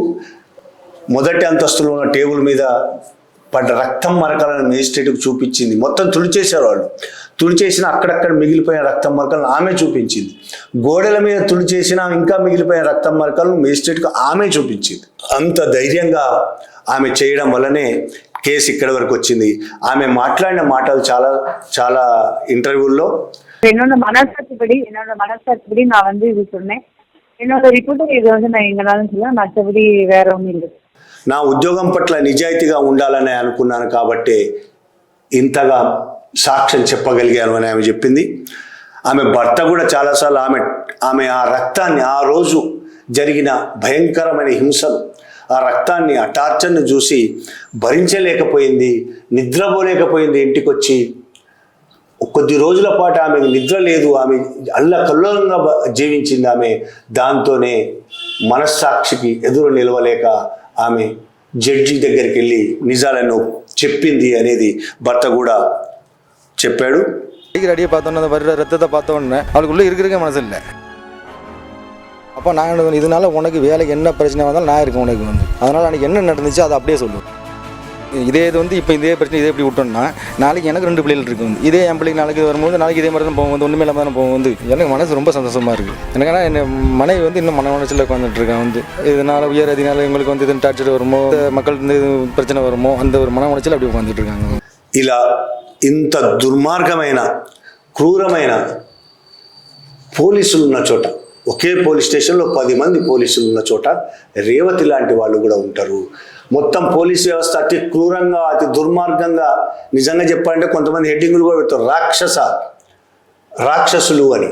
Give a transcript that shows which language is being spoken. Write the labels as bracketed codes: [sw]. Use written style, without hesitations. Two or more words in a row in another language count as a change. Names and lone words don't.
[te] మొదటి అంతస్తులో ఉన్న టేబుల్ మీద పడ్డ రక్తం మరకలను మెజిస్ట్రేట్కు చూపించింది. మొత్తం తుడిచేశారు వాళ్ళు. తుడిచేసిన అక్కడక్కడ మిగిలిపోయిన రక్తం మరకలను ఆమె చూపించింది. గోడల మీద తుడిచేసిన ఇంకా మిగిలిపోయిన రక్తం మరకలను మెజిస్ట్రేట్కు ఆమె చూపించింది. అంత ధైర్యంగా ఆమె చేయడం వల్లనే కేసు ఇక్కడి వరకు వచ్చింది. ஆமை மாట్లాడిன மாட்டல் చాలా இன்டர்வியூல [ta] என்னோட மனசாட்சிப்படி நான் வந்து இது சொன்னேன். என்னோட ரிப்போர்ட் இது வந்து நான் எங்கனாலும் சொல்ல, மற்றபடி வேற ஒன்றும் இல்லை. [te] నా ఉద్యోగం పట్ల నిజాయితీగా ఉండాలని అనుకున్నాను కాబట్టి ఇంతగా సాక్ష్యం చెప్పగలిగాను అని ఆమె చెప్పింది. ఆమె భర్త కూడా చాలాసార్లు ఆమె ఆ రక్తాన్ని, ఆ రోజు జరిగిన భయంకరమైన హింసను, ఆ రక్తాన్ని, ఆ టార్చర్ను చూసి భరించలేకపోయింది, నిద్రపోలేకపోయింది. ఇంటికి వచ్చి కొద్ది రోజుల పాటు ఆమెకు నిద్ర లేదు, ఆమె అల్లకల్లోలంగా జీవించింది. ఆమె దాంతోనే మనస్సాక్షికి ఎదురు నిలవలేక ఆమె జడ్జి దగ్గరికి వెళ్ళి నిజాలను చెప్పింది అనేది భర్త కూడా చెప్పాడు. [ta] அடியை பார்த்தோன்னே அந்த வர்ற ரத்தத்தை பார்த்தோன்னே அவளுக்குள்ளே இருக்கிறதுக்கே மனசு இல்லை. அப்போ நான் இதனால உனக்கு வேலைக்கு என்ன பிரச்சனை வந்தாலும் நான் இருக்கேன் உனக்கு வந்து. அதனால் அன்றைக்கி என்ன நடந்துச்சு அதை அப்படியே சொல்லுவேன். இதே இது வந்து இப்போ இதே பிரச்சனை இதே எப்படி விட்டோம்னா நாளைக்கு எனக்கு 2 பிள்ளைகள் இருக்குது வந்து. இதே என் பிள்ளைக்கு நாளைக்கு வரும்போது நாளைக்கு இதே மாதிரி தான் போகும் வந்து. ஒன்றுமே இல்லாமல் தான் போகும் வந்து. எனக்கு மனசு ரொம்ப சந்தோஷமாக இருக்குது. எனக்குன்னா என் மனைவி வந்து இன்னும் மன உணர்ச்சியில் உட்காந்துட்டு இருக்கேன் வந்து. இதனால் உயர் அதினால எங்களுக்கு வந்து இது டார்ச்சர் வருமோ, மக்கள் வந்து பிரச்சனை வருமோ, அந்த ஒரு மன உணர்ச்சியில் அப்படி உட்காந்துட்டு இருக்காங்க. [te] ఇలా ఇంత దుర్మార్గమైన, క్రూరమైన పోలీసులు ఉన్న చోట, ఒకే పోలీస్ స్టేషన్లో 10 మంది పోలీసులు ఉన్న చోట రేవతి లాంటి వాళ్ళు కూడా ఉంటారు. మొత్తం పోలీస్ వ్యవస్థ అతి క్రూరంగా, అతి దుర్మార్గంగా, నిజంగా చెప్పాలంటే కొంతమంది హెడ్డింగులు కూడా పెడతారు, రాక్షసులు అని.